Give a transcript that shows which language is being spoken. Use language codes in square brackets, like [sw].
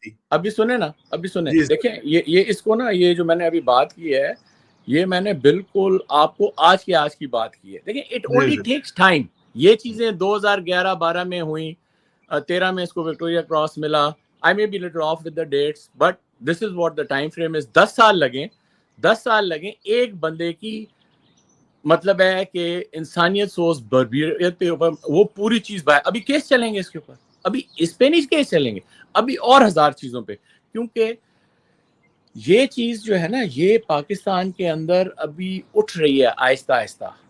[ur] ابھی سنیں نا, دیکھیں یہ اس کو نا, یہ جو میں نے ابھی بات کی ہے یہ میں نے بالکل آپ کو آج کی بات کی ہے. دیکھیں [en] It only takes time. [ur] یہ چیزیں 2011-12 میں ہوئیں, 13 میں اس کو وکٹوریا کراس ملا. [en] I may be little off with the dates, but this is what the time frame is. [ur] 10 سال لگیں ایک بندے کی مطلب ہے کہ انسانیت سوز بربریت پہ اوپر وہ پوری چیز ابھی کیس چلیں گے اس کے اوپر, ابھی اس پہ نہیں کیس چلیں گے, ابھی اور 1000 چیزوں پہ. کیونکہ یہ چیز جو ہے نا یہ پاکستان کے اندر ابھی اٹھ رہی ہے آہستہ آہستہ.